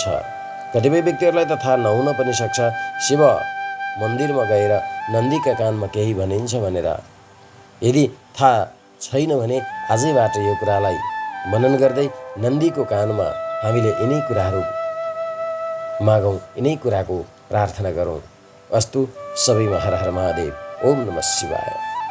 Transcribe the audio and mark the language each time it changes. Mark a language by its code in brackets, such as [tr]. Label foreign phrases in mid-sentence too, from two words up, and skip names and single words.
[ne] कतिपय व्यक्तिहरूलाई त थाहा नहुन पनि सक्छ शिव मन्दिरमा गएर नन्दीका कानमा केही भनिन्छ भनेर। यदि थाहा छैन भने आजैबाट यो कुरालाई मनन गर्दै नन्दीको कानमा हामीले यिनै कुराहरू मागौँ, यिनै कुराको प्रार्थना गरौँ। अस्तु सबैमा हर हर महादेव। [sa] ओम नमः शिवाय।